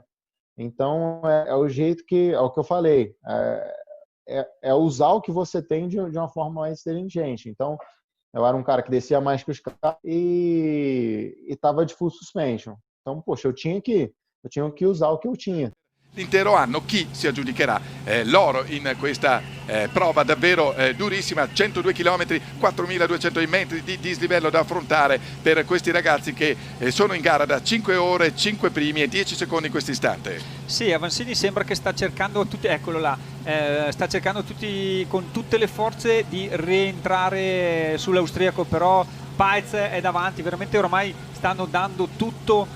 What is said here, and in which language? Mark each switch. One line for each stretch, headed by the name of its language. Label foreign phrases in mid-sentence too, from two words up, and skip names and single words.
Portuguese: Então, é o jeito é o que eu falei, é usar o que você tem de uma forma mais inteligente. Então, eu era um cara que descia mais que os caras e estava de
English: full suspension.
Portuguese: Então, poxa, eu tinha que usar o que eu tinha.
Italian: L'intero anno chi si aggiudicherà l'oro in questa prova davvero durissima, 102 km, 4.200 metri di dislivello da affrontare per questi ragazzi che sono in gara da 5 ore, 5 primi e 10 secondi in questo istante. Sì, Avansini sembra che sta cercando tutti, eccolo là, sta cercando con tutte le forze di rientrare sull'austriaco, però Paez è davanti, veramente ormai stanno dando tutto.